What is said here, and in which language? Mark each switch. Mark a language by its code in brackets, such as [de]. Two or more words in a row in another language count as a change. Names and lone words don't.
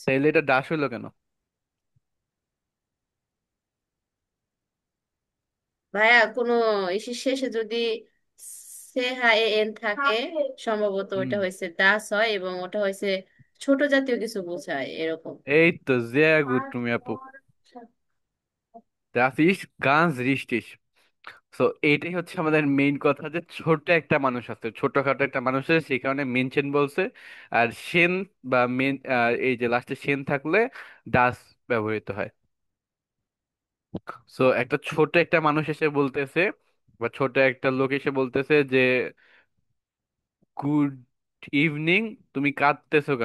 [bn] তাইলে এটা দাস হইলো কেন? ভাইয়া, কোনো ইসের শেষে যদি সে হাই এন থাকে, সম্ভবত হুম, ওটা হয়েছে দাস হয়, এবং ওটা হয়েছে ছোট জাতীয় কিছু বোঝায় এরকম। এই তো [de] sehr gut [bn] তুমি আপু, [de] das ist ganz richtig। [bn] সো এইটাই হচ্ছে আমাদের মেইন কথা, যে ছোট একটা মানুষ আছে, ছোটখাটো একটা মানুষ আছে, সেই কারণে মেনশন বলছে। আর সেন বা মেন, এই যে লাস্টে সেন থাকলে দাস ব্যবহৃত হয়। সো একটা ছোট একটা মানুষ এসে বলতেছে, বা ছোট একটা লোক এসে বলতেছে যে [en] good evening, [bn] তুমি কাঁদতেছো কেন?